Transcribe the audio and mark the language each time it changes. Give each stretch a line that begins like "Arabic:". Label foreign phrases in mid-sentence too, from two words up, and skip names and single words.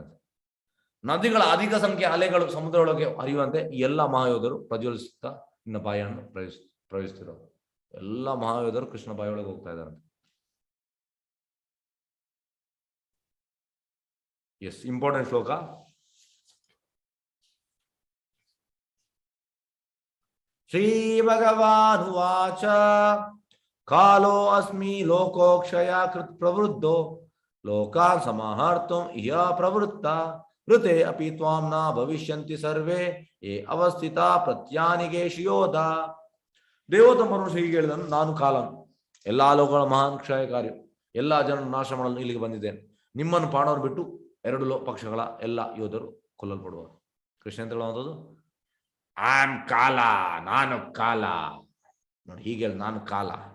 Kannada: ನದಿಗಳ ಅಧಿಕ ಸಂಖ್ಯೆಯ ಅಲೆಗಳು ಸಮುದ್ರದೊಳಗೆ ಹರಿಯುವಂತೆ ಈ ಎಲ್ಲ ಮಹಾಯೋಧರು ಪ್ರಜ್ವಲಿಸುತ್ತಾ ನಿನ್ನ ಬಾಯನ್ನು ಪ್ರವೇಶಿಸ್ತಿರೋ ಎಲ್ಲ ಮಹಾಯೋಧರು ಕೃಷ್ಣ ಬಾಯಿಯೊಳಗೆ ಹೋಗ್ತಾ ಇದ್ದಾರೆ.
English: Yes, important ಶ್ಲೋಕ.
Sanskrit: ಶ್ರೀ ಭಗವಾನುವಾಚ ಕಾಲೋ ಅಸ್ಮಿ ಲೋಕೋಕ್ಷಯ ಕೃತ್ ಪ್ರವೃದ್ಧೋ ಲೋಕಾನ್ ಸಮಾಹರ್ತುಂ ಇಹ ಪ್ರವೃತ್ತ ಋತೆ ಅಪಿ ತ್ವಾಂ ನ ಭವಿಷ್ಯಂತಿ ಸರ್ವೇ ಏ ಅವಸ್ಥಿತ ಪ್ರತ್ಯಾನಿಗೇಶು ಯೋಧ.
Kannada: ದೇವೋತ್ತಮರು ಹೀಗೆ ಹೇಳಿದನು, ನಾನು ಕಾಲನು, ಎಲ್ಲಾ ಲೋಕಗಳ ಮಹಾನ್ ಕ್ಷಯಕಾರಿ, ಎಲ್ಲಾ ಜನರನ್ನು ನಾಶ ಮಾಡಲು ಇಲ್ಲಿಗೆ ಬಂದಿದ್ದೇನೆ. ನಿಮ್ಮನ್ನು ಪಾಂಡವರು ಬಿಟ್ಟು ಎರಡು ಪಕ್ಷಗಳ ಎಲ್ಲ ಯೋಧರು ಕೊಲ್ಲಲ್ಪಡುವರು. ಕೃಷ್ಣ ಅಂತ ಹೇಳುವಂಥದ್ದು
English: I am
Kannada: ಕಾಲ, ನಾನು ಕಾಲ ನೋಡಿ, ಹೀಗೆ ಹೇಳಿ ನಾನು ಕಾಲ.